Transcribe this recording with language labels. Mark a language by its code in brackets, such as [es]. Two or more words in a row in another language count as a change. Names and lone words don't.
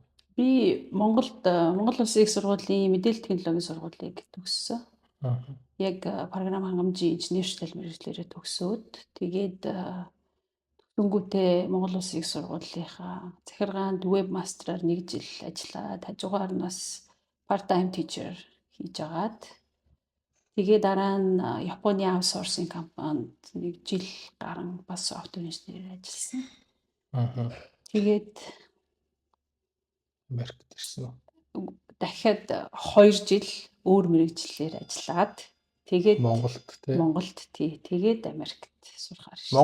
[mn] Би Монгол Улсын их сургуулийн мэдээлэл технологийн сургуулийг төгссөн. Яг програм хангамжийн инженерчлэл мэргэжлэрээ төгсөөд тэгээд төгсөнгүүтээ Монгол Улсын их сургуулийнхаа захиргаанд веб мастраар 1 жил ажиллаад хажуугаар нас [en] part time teacher [mn] хийж агаад тэгээд дараа нь Японы аутсорсинг компанид 1 жил гарan бас софтвер инженерээр ажилласан. Тэгээд Америкт ирсэн үү? дахиад 2 жил өөр мэргэжлэлээр ажиллаад тэгээд Монголд тэгээд Америкт сурахаар ирсэн.